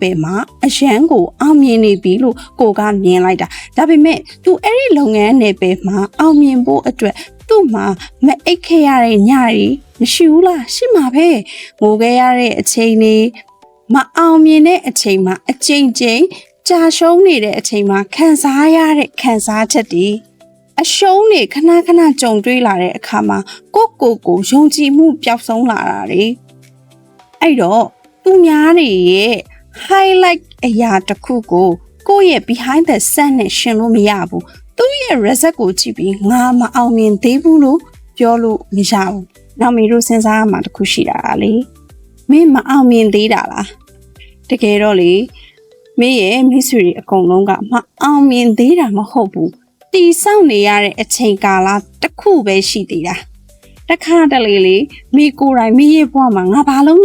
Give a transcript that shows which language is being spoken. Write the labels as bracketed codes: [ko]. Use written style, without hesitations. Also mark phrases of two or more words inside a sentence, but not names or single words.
[my] ယ်မှာအရန်ကိုအောင်မြင်နေပြီလို့ကိုကမြင်လိုက်တာဒါပေမဲ့သူအဲ့ဒီလုပ်ငန်းနယ်ပယ်မှာအောင်မြင်ဖို့အတွက်သူ့မှာမအိတ်ခဲ့ရတဲ့ညတွေမရှိဘူးလားရှိမှာပဲငိုခဲ့ရတဲ့အချိန်တွေမအောင်မြင်တဲ့အချိန်မှာအချိန်ကြာရှုံးနေတဲ့အချိန်မှာခံစားရတဲ့ခံစားချက်တွေအရှုံးတွေခဏကြုံတွေ့လာတဲ့အခါမှာကို ယုံကြည်မှုပျောက်ဆုံးလာတာတွေအဲ့တော့သူများတွေရဲ့ highlight အရာတစ်ခုကိုယ့်ရဲ့ [en] behind the scene [my] နဲ့ရှင်လို့မရဘူးသူ့ရဲ့ result ကိုကြည့်ပြီးငါမအောင်မြင်သေးဘူးလို့ပြောလို့မရဘူးနောက်မေတို့စဉ်းစားရမှာတခုရှိတာလေမင်းမအောင်မြင်သေးတာ လားတကယ်တော့လေမင်းရဲ့မိတ်ဆွေတွေအကုန်လုံးကမအောင်မြင်သေးတာမဟုတ်ဘူးတီဆောက်နေရတဲ့အချိန်ကာလတစ်ခုပဲရှိသေးတာတခါတလေမိကိုယ်တိုင်မိရဲ့ဘဝမှာငါဘာလုပ်